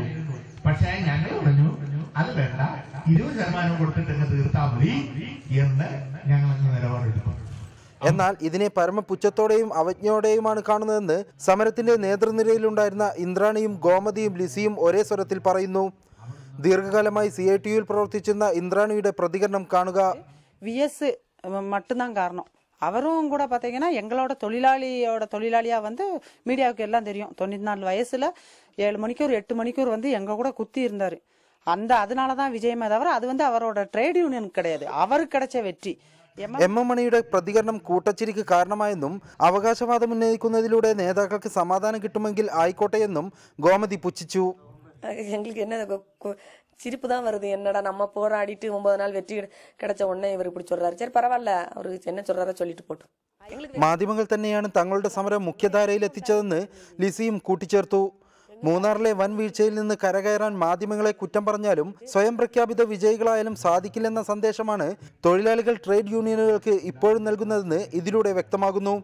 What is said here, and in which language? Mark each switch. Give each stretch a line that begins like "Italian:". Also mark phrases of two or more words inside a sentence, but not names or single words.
Malayalam: പക്ഷേ ഞങ്ങൾ പറഞ്ഞു അത് വേണ്ട, 20% കൊടുത്തിട്ട് തീർത്താൽ മതി എന്ന് ഞങ്ങൾ നിലപാടെടുക്കും. എന്നാൽ ഇതിനെ പരമപുച്ഛത്തോടെയും അവജ്ഞയോടെയുമാണ് കാണുന്നതെന്ന് സമരത്തിന്റെ നേതൃനിരയിലുണ്ടായിരുന്ന ഇന്ദ്രാണിയും ഗോമതിയും ലിസിയും ഒരേ സ്വരത്തിൽ പറയുന്നു. ദീർഘകാലമായി CITUവിൽ പ്രവർത്തിച്ചിരുന്ന ഇന്ദ്രാണിയുടെ പ്രതികരണം കാണുക.
Tamil: VS மட்டும்தான் காரணம். அவரும் கூட பார்த்தீங்கன்னா எங்களோட தொழிலாளியாக வந்து மீடியாவுக்கு எல்லாம் தெரியும். 94 வயசுல 7 மணிக்கூர் 8 மணிக்கூர் வந்து எங்க கூட குத்தி இருந்தாரு. அதனால தான் விஜயமே தவிர அது வந்து அவரோட
English: trade union
Tamil: கிடையாது, அவருக்கு கிடைச்ச வெற்றி.
Malayalam: എം മണിയുടെ പ്രതികരണം കൂട്ടച്ചിരിക്ക് കാരണമായെന്നും അവകാശവാദം ഉന്നയിക്കുന്നതിലൂടെ നേതാക്കൾക്ക് സമാധാനം കിട്ടുമെങ്കിൽ ആയിക്കോട്ടെ എന്നും ഗോമതി പുച്ഛിച്ചു.
Tamil: எங்களுக்கு என்ன சிரிப்பு தான் வருது. என்னடா நம்ம போராடிட்டு 9 நாள் வெற்றி கிடைச்ச உடனே இவர் இப்படி சொல்றாரு. சரி பரவாயில்ல, அவரு என்ன சொல்றாரோ சொல்லிட்டு போட்டோம்.
Malayalam: മാധ്യമങ്ങൾ തന്നെയാണ് തങ്ങളുടെ സമരം മുഖ്യധാരയിൽ എത്തിച്ചതെന്ന് ലിസിയും കൂട്ടിച്ചേർത്തു. മൂന്നാറിലെ വൻ വീഴ്ചയിൽ നിന്ന് കരകയറാൻ മാധ്യമങ്ങളെ കുറ്റം പറഞ്ഞാലും സ്വയം പ്രഖ്യാപിത വിജയികളായാലും സാധിക്കില്ലെന്ന സന്ദേശമാണ് തൊഴിലാളികൾ ട്രേഡ് യൂണിയനുകൾക്ക് ഇപ്പോഴും നൽകുന്നതെന്ന് ഇതിലൂടെ വ്യക്തമാകുന്നു.